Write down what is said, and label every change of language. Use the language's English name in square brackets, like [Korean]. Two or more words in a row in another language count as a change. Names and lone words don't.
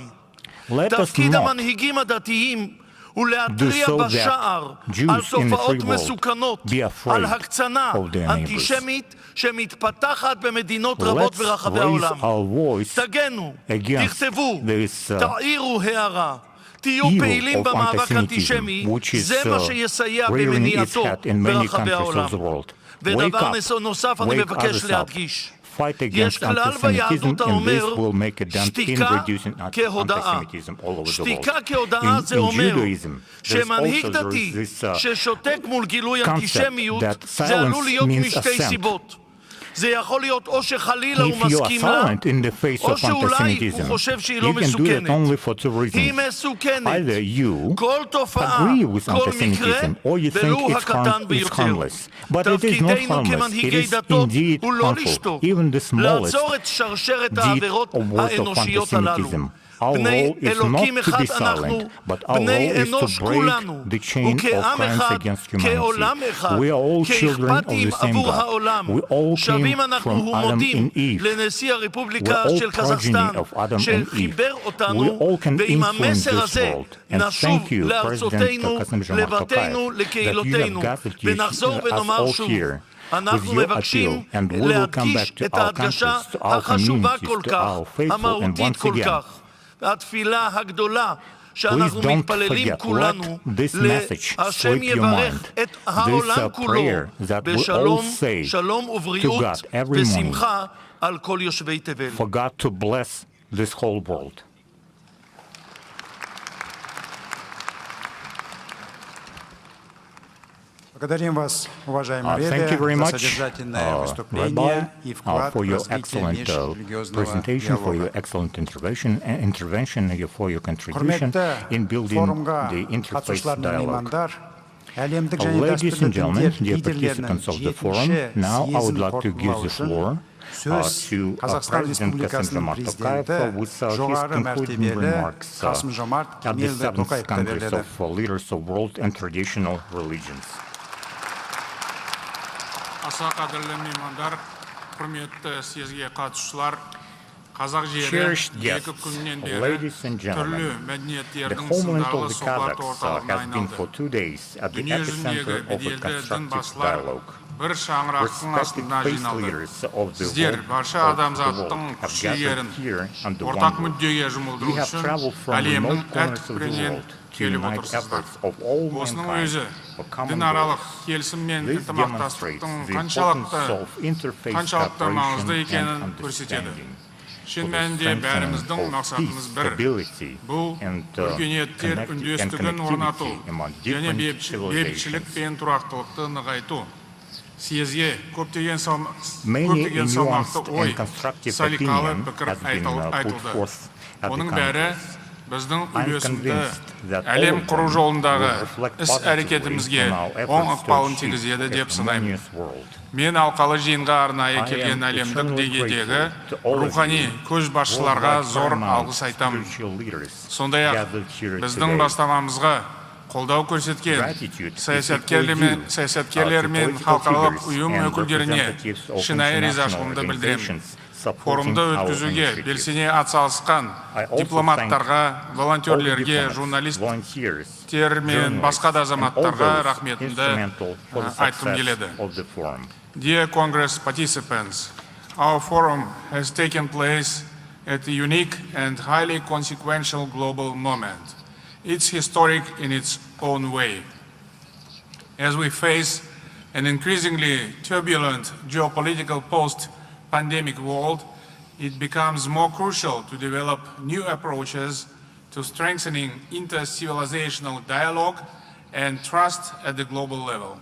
[Hebrew] תפקיד המנהיגים הדתיים ולהתריע בשער על תופעות מסוכנות, על הקצנה אנטישמית שמתפתחת במדינות רבות ברחבי העולם. תגנו, תכתבו, תעירו הערה, תהיו [English] evil [Hebrew] פעילים [English] of [Hebrew] במאבק [English] antisemitism, [Hebrew] אנטישמי, [English] which is [Hebrew] זה מה שיסייע [English] rearing its [Hebrew] במניעתו [English] head in many [Hebrew] ברחבי [English] countries [Hebrew] העולם. [English] of the world. [Hebrew] ודבר [English] Wake up, [Hebrew] נוסף אני [English] wake [Hebrew] מבקש [English] others up. [Hebrew] להדגיש. [English] Fight [Hebrew] יש [English] against [Hebrew] כלל [English] antisemitism, [Hebrew] ביהדות [English] and this [Hebrew] האומר, [English] will make a dent in [Hebrew] שתיקה [English] reducing [Hebrew] כהודאה. [English] antisemitism all over the world. [Hebrew] שתיקה כהודאה זה [English] In [Hebrew] אומר [English] Judaism, [Hebrew] שמנהיג [English] there is [Hebrew] דתי [English] this [Hebrew] ששותק מול גילוי [English] concept [Hebrew] אנטישמיות, [English] that [Hebrew] זה עלול [English] silence [Hebrew] להיות [English] means [Hebrew] משתי [English] assent. [Hebrew] סיבות. זה יכול להיות או שחלילה הוא [English] If you are [Hebrew] מסכים לה, [English] silent in the face [Hebrew] או [English] of [Hebrew] שאולי הוא [English] antisemitism, [Hebrew] חושב שהיא לא [English] you can do that [Hebrew] מסוכנת. [English] only for two [Hebrew] היא [English] reasons. [Hebrew] מסוכנת. [English] Either you [Hebrew] כל תופעה, [English] agree with [Hebrew] כל מקרה, [English] antisemitism, or you think [Hebrew] ולו [English] it's [Hebrew] הקטן ביותר. [English] harmless. But it is not [Hebrew] תפקידנו [English] harmless. It [Hebrew] כמנהיגי [English] is [Hebrew] דתות [English] indeed [Hebrew] הוא לא [English] harmful. [Hebrew] לשתוק, [English] Even the smallest [Hebrew] לעצור את שרשרת [English] deed [Hebrew] העבירות [English] or word of [Hebrew] האנושיות הללו. [English] antisemitism. Our [Hebrew] בני [English] role is [Hebrew] אלוקים [English] not to [Hebrew] אחד [English] be [Hebrew] אנחנו, [English] silent, but our [Hebrew] בני [English] role is [Hebrew] אנוש [English] to [Hebrew] כולנו, [English] break the chain of [Hebrew] וכעם [English] crimes [Hebrew] אחד, [English] against [Hebrew] כעולם [English] humanity. [Hebrew] אחד, [English] We are all children of [Hebrew] כאכפתים [English] the same [Hebrew] עבור [English] God. [Hebrew] העולם. [English] We all [Hebrew] שבים [English] came [Hebrew] אנחנו [English] from Adam [Hebrew] מודים [English] and Eve. [Hebrew] לנשיא [English] We're [Hebrew] הרפובליקה [English] all [Hebrew] של [English] progeny [Hebrew] קזחסטן, [English] of Adam and Eve. [Hebrew] שחיבר [English] We [Hebrew] אותנו, [English] all can [Hebrew] ועם [English] influence [Hebrew] המסר [English] this [Hebrew] הזה [English] world. And [Hebrew] נשוב [English] thank you, President [Hebrew] לארצותינו, [English] Kasim [Hebrew] לבתינו, [English] Jomart Tokayev, [Hebrew] לקהילותינו, [English] that you have gathered [Hebrew] ונחזור [English] us [Hebrew] ונאמר [English] all [Hebrew] שוב. [English] here with [Hebrew] אנחנו [English] your [Hebrew] מבקשים [English] appeal, and we will come [Hebrew] להדגיש [English] back to [Hebrew] את [English] our [Hebrew] ההדגשה [English] countries, to our [Hebrew] החשובה [English] communities, [Hebrew] כל [English] to [Hebrew] כך, [English] our faithful, and [Hebrew] המהותית [English] once [Hebrew] כל [English] again, [Hebrew] כך, התפילה הגדולה [English] please [Hebrew] שאנחנו [English] don't [Hebrew] מתפללים [English] forget, [Hebrew] כולנו, [English] let this message [Hebrew] השם [English] sweep your [Hebrew] יברך [English] mind. [Hebrew] את העולם [English] This [Hebrew] כולו [English] prayer that we all [Hebrew] בשלום, [English] say [Hebrew] שלום [English] to [Hebrew] ובריאות [English] God every morning, [Hebrew] ושמחה על כל יושבי תבל. [English] for God to bless this whole world. [Russian] Благодарим вас, уважаемый [English] Thank you very [Russian] Ребе, за [English] much, [Russian] содержательное [English] Rabbi, [Russian] выступление и вклад [English] for [Russian] в [English] your [Russian] развитие [English] excellent [Russian] межрелигиозного [English] presentation, for your [Russian] диалога. [English] excellent intervention, for your contribution [Kazakh] Құрметті [English] in building [Kazakh] форумға [English] the interfaith [Kazakh] қатысушылар мен [English] dialogue. [Kazakh] меймандар, әлемдік және [English] Ladies and [Kazakh] дәстүрлі [English] gentlemen, [Kazakh] діндер [English] dear [Kazakh] лидерлерінің [English] participants of the forum, [Kazakh] жетінші [English] now I would [Kazakh] съезін [English] like to give [Kazakh] қорытындылау [English] the [Kazakh] үшін [English] floor [Kazakh] сөз [English] to [Kazakh] Қазақстан [English] President Kasim [Kazakh] Республикасының [English] Jomart Tokayev [Kazakh] президенті [English] with his [Kazakh] жоғары [English] concluding [Kazakh] мәртебелі [English] remarks [Kazakh] Қасым Жомарт [English] at the [Kazakh] Кемелұлы [English] 7th [Kazakh] Тоқаевқа [English] Congress [Kazakh] беріледі. [English] of Leaders of World and Traditional Religions. [Kazakh] Аса қадірлі меймандар, құрметті съезге қатысушылар, қазақ жері [English] Cherished [Kazakh] екі [English] guests, [Kazakh] күннен бері [English] ladies and [Kazakh] түрлі [English] gentlemen, the [Kazakh] мәдениеттердің [English] homeland [Kazakh] сындарлы [English] of the [Kazakh] сұхбат [English] Kazakhs [Kazakh] орталығына [English] has been [Kazakh] айналды. [English] for 2 days at the [Kazakh] Дүние жүзіндегі [English] epicenter of a [Kazakh] беделді дін [English] constructive [Kazakh] басшылар [English] dialogue. [Kazakh] бір шаңырақтың [English] Respected [Kazakh] астына [English] faith [Kazakh] жиналды. [English] leaders of the [Kazakh] Сіздер [English] world, [Kazakh] барша [English] of the [Kazakh] адамзаттың [English] world have [Kazakh] күш-жігерін [English] gathered here under one [Kazakh] ортақ [English] roof. [Kazakh] мүддеге [English] We [Kazakh] жұмылдыру [English] have [Kazakh] үшін [English] traveled from [Kazakh] әлемнің [English] remote [Kazakh] әр [English] corners of the [Kazakh] түкпірінен [English] world to [Kazakh] келіп [English] unite [Kazakh] отырсыздар. [English] efforts of all [Kazakh] Осының [English] mankind [Kazakh] өзі [English] for common [Kazakh] дінаралық [English] goals. [Kazakh] келісім мен [English] This [Kazakh] ынтымақтастықтың [English] demonstrates the importance [Kazakh] қаншалықты [English] of interfaith [Kazakh] маңызды [English] cooperation [Kazakh] екенін [English] and [Kazakh] көрсетеді. [English] understanding. [Kazakh] Шын [English] For the [Kazakh] мәнінде [English] strengthening [Kazakh] бәріміздің [English] of [Kazakh] мақсатымыз [English] peace, [Kazakh] бір. [English] stability, [Kazakh] Бұл [English] and [Kazakh] өркениеттер үндестігін орнату [English] connectivity among [Kazakh] және [English] different [Kazakh] бейбітшілік [English] civilizations. [Kazakh] пен тұрақтылықты нығайту. Съезге көптеген [English] Many [Kazakh] салмақты [English] nuanced [Kazakh] ой, [English] and constructive [Kazakh] салиқалы [English] opinion [Kazakh] пікір [English] has been put [Kazakh] айтылды. [English] forth at the [Kazakh] Оның бәрі [English] Congress. [Kazakh] біздің [English] I'm [Kazakh] үйлесімді [English] convinced that all [Kazakh] әлем [English] of [Kazakh] құру [English] them [Kazakh] жолындағы [English] will reflect [Kazakh] іс-әрекетімізге [English] positively on our [Kazakh] оң [English] efforts to [Kazakh] ықпалын [English] achieve [Kazakh] тигізеді [English] a [Kazakh] деп санаймын. [English] harmonious world. [Kazakh] Мен алқалы жиынға арнайы [English] I [Kazakh] келген [English] am [Kazakh] әлемдік [English] eternally [Kazakh] деңгейдегі [English] grateful to all of [Kazakh] рухани [English] you, [Kazakh] көшбасшыларға [English] worldwide [Kazakh] зор [English] paramount [Kazakh] алғыс айтамын. [English] spiritual leaders [Kazakh] Сондай-ақ [English] gathered here [Kazakh] біздің [English] today. [Kazakh] бастамамызға қолдау көрсеткен [English] Gratitude is [Kazakh] саясаткерлер [English] equally [Kazakh] мен [English] due [Kazakh] халықаралық [English] to [Kazakh] ұйым [English] political [Kazakh] өкілдеріне [English] figures and [Kazakh] шынайы [English] representatives of [Kazakh] ризашылығымды [English] international [Kazakh] білдіремін. [English] organizations supporting [Kazakh] Форумды [English] our [Kazakh] өткізуге [English] initiative. [Kazakh] белсене атсалысқан [English] I also [Kazakh] дипломаттарға, [English] thank [Kazakh] волонтерлерге, [English] all the diplomats, volunteers, [Kazakh] журналистер мен басқа да [English] journalists, and all [Kazakh] азаматтарға [English] those [Kazakh] рахметімді [English] instrumental for the [Kazakh] айтқым [English] success [Kazakh] келеді. [English] of the forum. Dear Congress participants, our forum has taken place at a unique and highly consequential global moment. It's historic in its own way. As we face an increasingly turbulent geopolitical post-pandemic world, it becomes more crucial to develop new approaches to strengthening inter-civilizational dialogue and trust at the global level.